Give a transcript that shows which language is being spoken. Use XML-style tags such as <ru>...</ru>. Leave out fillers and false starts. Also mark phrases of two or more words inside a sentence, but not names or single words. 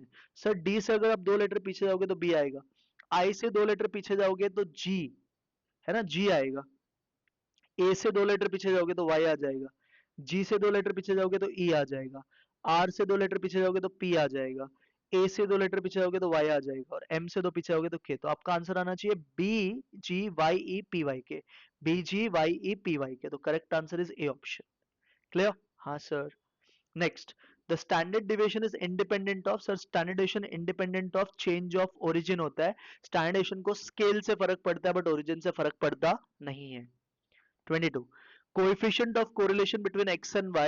<hi>सर d से अगर आप 2 लेटर पीछे जाओगे तो b आएगा, i से 2 लेटर पीछे जाओगे तो g, है ना, g आएगा, a से 2 लेटर पीछे जाओगे तो y आ जाएगा, g से 2 लेटर पीछे जाओगे तो e आ जाएगा, r से 2 लेटर पीछे जाओगे तो p आ जाएगा, a से 2 लेटर पीछे जाओगे तो y आ जाएगा, और m से 2 पीछे जाओगे तो k। तो आपका आंसर आना चाहिए b g y e p y k, b g y e p y k, तो</hi> <en>correct answer is A option.</en> <hi>क्लियर, हाँ सर।</hi> <en>next, the standard deviation is independent of, sir standard deviation independent of change of origin</en> <hi>होता है।</hi> <en>standard deviation</en> <hi>को स्केल से फर्क पड़ता है</hi> <en>but origin</en> <hi>से फर्क पड़ता नहीं है।</hi> <en>22, coefficient of correlation between x and y.</en>